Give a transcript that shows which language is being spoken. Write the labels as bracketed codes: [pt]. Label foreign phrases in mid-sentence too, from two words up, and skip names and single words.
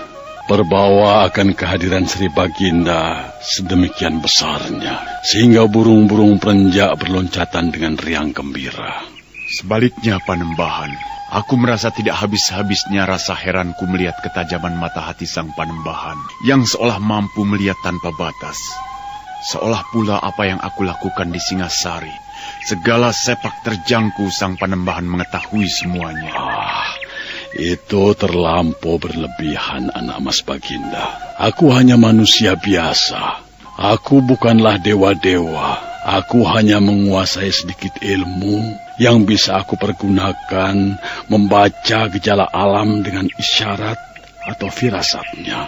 [id] Perbawa akan kehadiran Sri Baginda sedemikian besarnya, sehingga burung-burung perenjak berloncatan dengan riang gembira. Sebaliknya, Panembahan, aku merasa tidak habis-habisnya rasa heranku melihat ketajaman mata hati sang Panembahan, yang seolah mampu melihat tanpa batas. Seolah pula apa yang aku lakukan di Singasari, segala sepak terjangku sang Panembahan mengetahui semuanya. Itu terlampau berlebihan, anak Mas Baginda. Aku hanya manusia biasa. Aku bukanlah dewa-dewa. Aku hanya menguasai sedikit ilmu yang bisa aku pergunakan membaca gejala alam dengan isyarat atau firasatnya.